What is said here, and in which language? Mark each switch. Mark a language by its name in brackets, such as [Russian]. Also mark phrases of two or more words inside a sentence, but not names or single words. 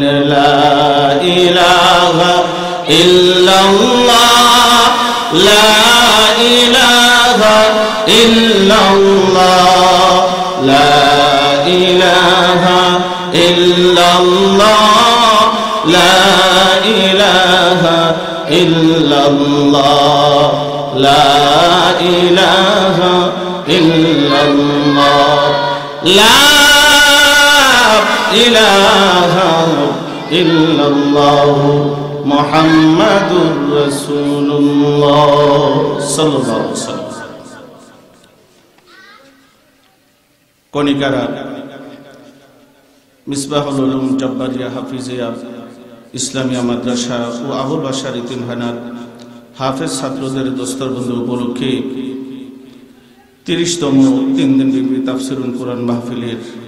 [Arabic] لا الہ الا اللہ لا الہ الا اللہ لا الہ الا اللہ لا الہ الا اللہ لا الہ الا اللہ لا الہ الا اللہ محمد رسول اللہ صلی اللہ علیہ وسلم [Bangla] কণিকারা মিসবাহুল উলুম জব্বারিয়া হাফিজিয়া ইসলামিয়া মাদ্রাসা ও আবুল বাশার ইতিমখানার হাফেজ ছাত্রদের দস্তরবন্দি উপলক্ষে 30তম 3 দিনব্যাপী তাফসীরুল কোরআন মাহফিলের